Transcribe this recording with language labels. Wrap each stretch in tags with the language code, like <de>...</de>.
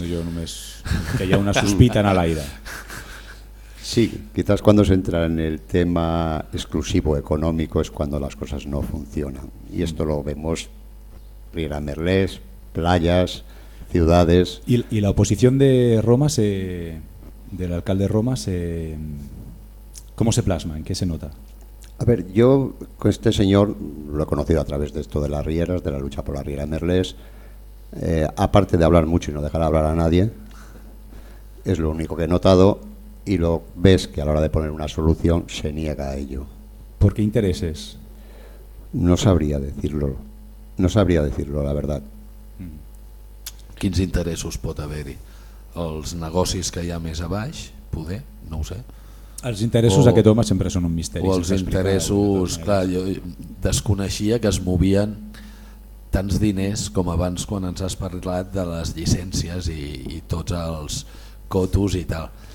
<ca>No, jo només, que hi ha una sospita en l'aire.</ca> <es>Sí, quizás cuando se entra en el tema exclusivo económico es cuando las cosas no funcionan. Y esto lo vemos Riera Merlés, playas, ciudades... Y la oposición de Roma, del alcalde Roma, ¿cómo se plasma? ¿En qué se nota? A ver, yo con este señor lo he conocido a través de esto de las rieras, de la lucha por la Riera Merlés. Aparte de hablar mucho y no dejar hablar a nadie, es lo único que he notado... Y lo ves que a la hora de poner una solución se niega a ello. ¿Por qué intereses? No sabría decirlo, la verdad.</es> <ca>¿Quins interessos pot haver-hi? Els negocis que hi ha més a baix, poder, no ho sé. Els interessos d'aquest home sempre són un misteri. O els interessos, clar, jo desconeixia que es movien tants diners com abans quan ens has parlat de les llicències i tots els cotos i tal.</ca>